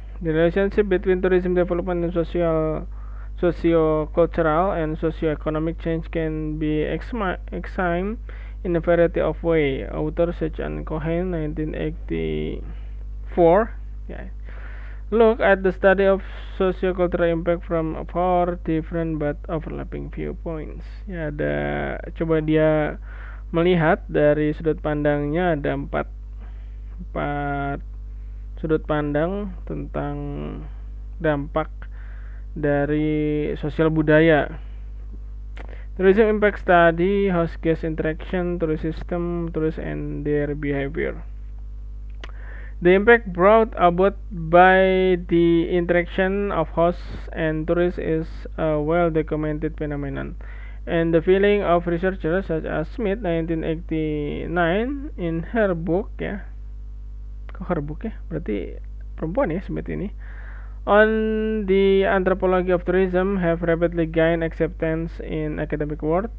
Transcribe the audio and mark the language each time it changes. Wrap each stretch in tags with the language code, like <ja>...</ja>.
<en>The relationship between tourism development and socio-cultural and socio-economic change can be examined in a variety of ways. Author such as Cohen 1984 look at the study of socio-cultural impact from 4 different but overlapping viewpoints.</en> <id>Ya, coba dia melihat dari sudut pandangnya ada empat sudut pandang tentang dampak dari sosial budaya.</id> <en>Tourism impact study, host guest interaction, tourist system, tourists and their behavior. The impact brought about by the interaction of hosts and tourists is a well-documented phenomenon, and the feeling of researchers such as Smith 1989 in her book</en> <id>kok her book berarti perempuan ya Smith ini,</id> <en>on the anthropology of tourism have rapidly gained acceptance in academic world.</en>